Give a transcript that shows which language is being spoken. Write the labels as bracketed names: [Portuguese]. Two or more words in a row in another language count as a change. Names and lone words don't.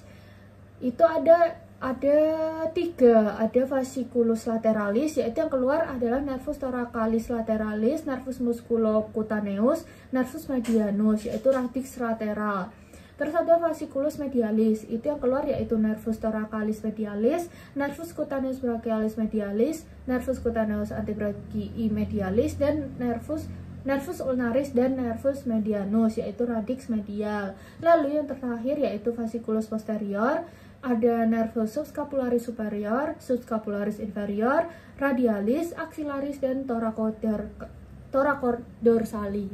[Indonesian] Itu ada tiga. Ada [Latin] fasciculus lateralis, [Indonesian] yaitu yang keluar adalah [Latin] nervus thoracalis lateralis, nervus musculocutaneus, nervus medianus, [Indonesian] yaitu [Latin] radix lateral. [Indonesian] Terus ada [Latin] fasciculus medialis, [Indonesian] itu yang keluar yaitu [Latin] nervus thoracalis medialis, nervus cutaneus brachialis medialis, nervus cutaneus antebrachii medialis, [Indonesian] dan [Latin] nervus ulnaris [Indonesian] dan [Latin] nervus medianus, [Indonesian] yaitu [Latin] radix medial. [Indonesian] Lalu yang terakhir yaitu [Latin] fasciculus posterior, [Indonesian] ada [Latin] nervus subscapularis superior, subscapularis inferior, radialis, axillaris, [Indonesian] dan thoracodorsali.